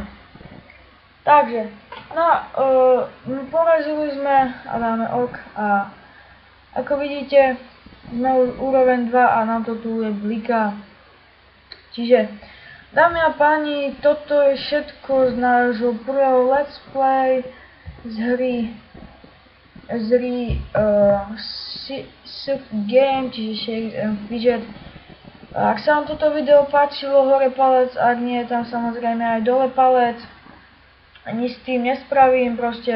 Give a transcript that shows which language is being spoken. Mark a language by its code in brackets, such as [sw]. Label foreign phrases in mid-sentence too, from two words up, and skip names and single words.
[sk] Takže, porazili sme a dáme ok a ako vidíte, sme už úroveň 2 a nám to tu je bliká. Čiže, dámy a páni, toto je všetko z nášho prvého [en] let's play [sk] z hry Swift Game, čiže Sheriff and Fidget. Ak sa vám toto video páčilo, hore palec, ak nie, tam samozrejme aj dole palec. Nič s tým nespravím, proste.